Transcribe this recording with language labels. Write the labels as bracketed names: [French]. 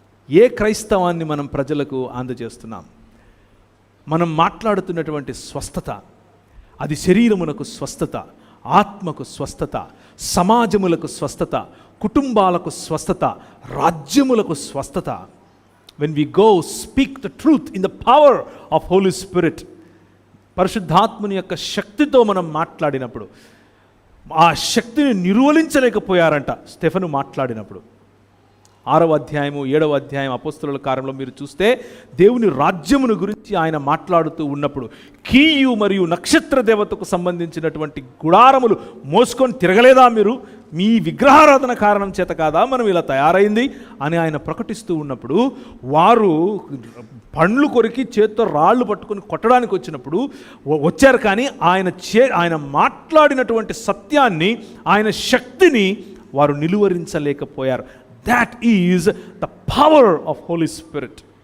[Telugu] ఏ క్రైస్తవాన్ని మనం ప్రజలకు అందజేస్తున్నాం? మనం మాట్లాడుతున్నటువంటి స్వస్థత, అది శరీరమునకు స్వస్థత, ఆత్మకు స్వస్థత, సమాజములకు స్వస్థత, కుటుంబాలకు స్వస్థత, రాజ్యములకు స్వస్థత. [English] When we go speak the truth in the power of Holy Spirit, [Telugu] పరిశుద్ధాత్మని యొక్క శక్తితో మనం మాట్లాడినప్పుడు, ఆ శక్తిని నిర్వహించలేకపోయారంట స్టెఫను మాట్లాడినప్పుడు. 6వ అధ్యాయము 7వ అధ్యాయం అపోస్తలుల కార్యంలో మీరు చూస్తే దేవుని రాజ్యమును గురించి ఆయన మాట్లాడుతూ ఉన్నప్పుడు, కీయు మరియు నక్షత్ర దేవతకు సంబంధించినటువంటి గుడారములు మోసుకొని తిరగలేదా మీరు? మీ విగ్రహారాధన కారణం చేత కాదా మనం ఇలా తయారైంది అని ఆయన ప్రకటిస్తూ ఉన్నప్పుడు, వారు పండ్లు కొరికి చేత్తో రాళ్ళు పట్టుకొని కొట్టడానికి వచ్చారు. కానీ ఆయన మాట్లాడినటువంటి సత్యాన్ని, ఆయన శక్తిని వారు నిలువరించలేకపోయారు. [English] That is the power of Holy Spirit.